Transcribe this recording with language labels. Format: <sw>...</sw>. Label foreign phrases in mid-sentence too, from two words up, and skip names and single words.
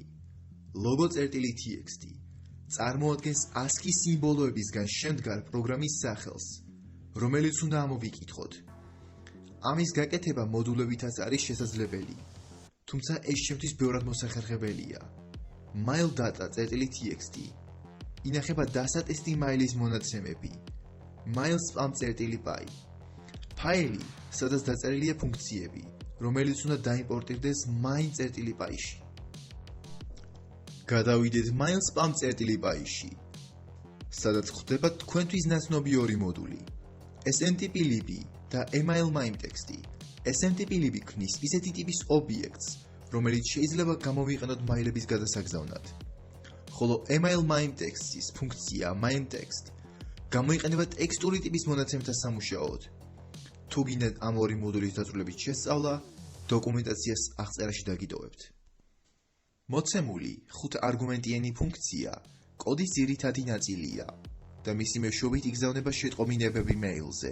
<ka>logo.txt წარმოადგენს ASCII სიმბოლოებისგან შემდგარ პროგრამის სახელს, რომელიც უნდა ამოვიკითხოთ. ამის გაკეთება მოდულებითაც არის შესაძლებელი, თუმცა ეს ჩემთვის ბევრად მოსახერხებელია. mail.txt ინახება დასატესტი მაილის მონაცემები, mail_spam.py ფაილი, სადაც დაწერილია ფუნქციები, რომელიც უნდა დაიმპორტირდეს main.py-ში. გადავიდეთ mail_spam.py-ში, სადაც გვხვდება თქვენთვის ნაცნობი ორი მოდული, smtp-lib და email_mime_text. smtp-lib ქმნის ისეთი ტიპის ობიექტს, რომელიც შეიძლება გამოვიყენოთ მაილების გადასაგზავნად, ხოლო email_mime_text-ის ფუნქცია mime_text გამოიყენება ტექსტური ტიპის მონაცემთა სამუშაოდ. თუ გინდათ ამ ორი მოდულის დაწვრილებით შესწავლა, დოკუმენტაციას აღწერაში დაგიტოვებთ. მოცემული 5 არგუმენტიანი ფუნქცია კოდის ძირითადი ნაწილია და მისი მეშვეობით იგზავნება შეტყობინებები მეილზე.</ka>